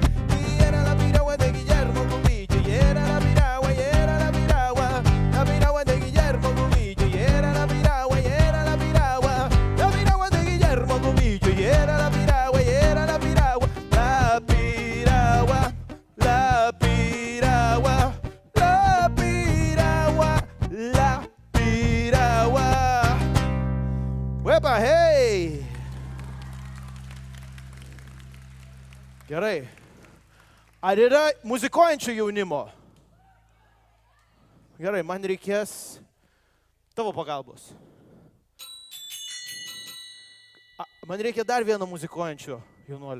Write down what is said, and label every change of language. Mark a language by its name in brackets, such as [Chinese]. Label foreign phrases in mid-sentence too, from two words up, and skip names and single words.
[Spanish] Y era la piragua de Guillermo Cubillo, y era la piragua, y era la piragua de Guillermo Cubillo, y era la piragua, y era la piragua de Guillermo Cubillo, y era la piragua, y era la piragua, la piragua, la piragua, la piragua, la piragua. [Lithuanian] Uepa, hey! Gerai. Ar yra muzikuojančių jaunimo? Gerai, man reikės tavo pagalbos. Man reikia dar vieno muzikuojančio jaunuolio.